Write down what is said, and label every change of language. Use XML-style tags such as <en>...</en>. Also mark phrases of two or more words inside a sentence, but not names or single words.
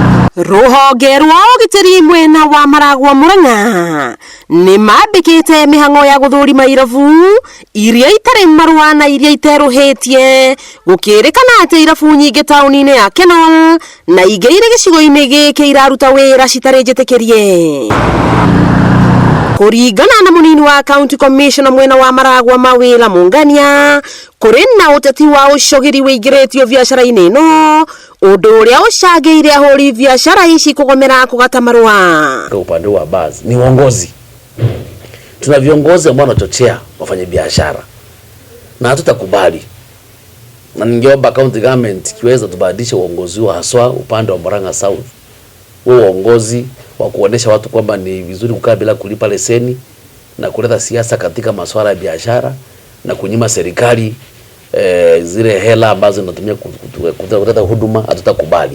<ki>Ruhonge rwa ugitiri mwena wa Maragwa Murang'a ni mambikite mihango ya guthurima irabu iria itari marua na iria iteruhitie gukirikana ati irabu nyingi tauni-ini ya Kenol na ingi iri gicigo-ini giki iraruta wira citari njitikirie. Kuringana na munini wa</ki> <en>County Commissioner</en> <ki>mwena wa Maragwa Mawira Mungania, kuri na uteti wa ucogiri wiingiritio biacara-ini ino undu uria ucangire ahuri biacara ici kugomera kugata marua.</ki> <sw>Kwa upande wa basi ni uongozi. Tuna viongozi ambao wanachochea wafanye biashara na hatutakubali. Na ningeomba</sw> <en>county government</en> <sw>kiweza tubadilishe uongozi wa haswa upande wa Murang'a South. Uongozi wa kuonesha watu kwamba ni vizuri kukaa bila kulipa leseni na kuleta siasa katika masuala ya biashara na kunyima serikali zile hela ambazo zinatumia kuleta huduma, hatutakubali.</sw>